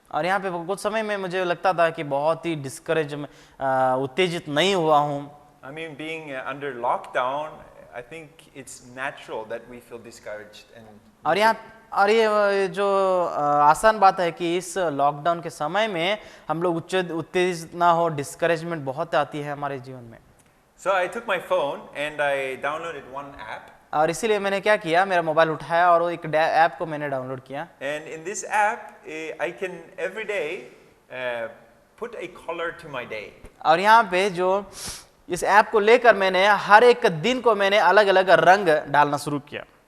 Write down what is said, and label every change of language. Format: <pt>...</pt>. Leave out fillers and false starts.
<hi>और यहाँ पे कुछ समय में मुझे लगता था कि बहुत ही उत्तेजित नहीं हुआ हूँ।</hi> <en>I mean, being under lockdown, I think it's natural that we feel discouraged and</en> <hi>और ये जो आसान बात है कि इस लॉकडाउन के समय में हम लोग उत्तेजित ना हो,</hi> <en>discouragement</en> <hi>बहुत आती है हमारे जीवन में।</hi> <en>So I took my phone and I downloaded one app.</en> <hi>और इसीलिए मैंने क्या किया, मेरा मोबाइल उठाया और एक ऐप को मैंने डाउनलोड किया।</hi> <en>And in this app, I can every day put a color to my day.</en> <hi>और यहाँ पे जो इस ऐप को लेकर मैंने हर एक दिन को मैंने अलग अलग रंग डालना शुरू किया।</hi>